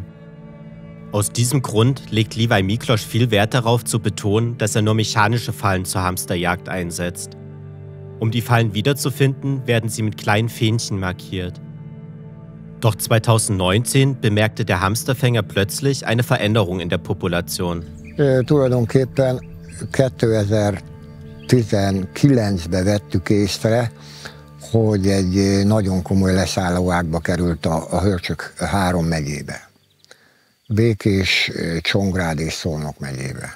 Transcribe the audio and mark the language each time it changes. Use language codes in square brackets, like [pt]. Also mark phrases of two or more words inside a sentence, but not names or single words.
[de] Aus diesem Grund legt Liwaj Miklos viel Wert darauf zu betonen, dass er nur mechanische Fallen zur Hamsterjagd einsetzt. Um die Fallen wiederzufinden, werden sie mit kleinen Fähnchen markiert. Doch 2019 bemerkte der Hamsterfänger plötzlich eine Veränderung in der Population. [hu] Tulajdonképpen 2019-ben vettük észre, hogy egy nagyon komoly leszállóágba került a hörcsök 3 megyébe. Békés, Csongrád és Szolnok megyébe.